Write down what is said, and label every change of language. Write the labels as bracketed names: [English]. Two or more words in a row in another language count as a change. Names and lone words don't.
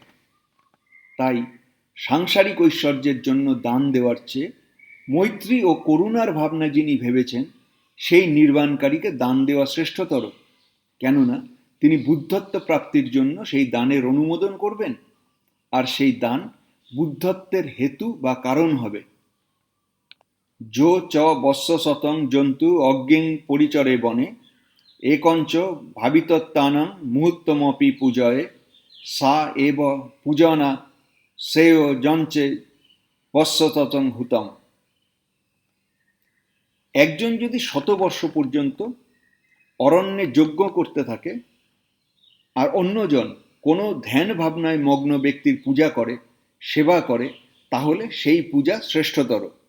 [Bangla] তাই সাংসারিক ঐশ্বর্যের জন্য দান দেওয়ার চেয়ে মৈত্রী ও করুণার ভাবনা যিনি ভেবেছেন সেই নির্বাণকারীকে দান দেওয়া শ্রেষ্ঠতর, কেননা তিনি বুদ্ধত্ব প্রাপ্তির জন্য সেই দানের অনুমোদন করবেন, আর সেই দান বুদ্ধত্বের হেতু বা কারণ হবে। [Pali] যো চ বৎস শতং জন্তু অজ্ঞেং পরিচরে বনে একঞ্চ ভাবিতত্তানং মুহূর্তমপি পূজয়ে সা এব পূজনা শ্রেয় যঞ্চে বৎসতং হুতম। [Bangla] একজন যদি 100 বর্ষ পর্যন্ত অরণ্যে যজ্ঞ করতে থাকে আর অন্যজন কোনো ধ্যান ভাবনায় মগ্ন ব্যক্তির পূজা করে, সেবা করে, তাহলে সেই পূজা শ্রেষ্ঠতর।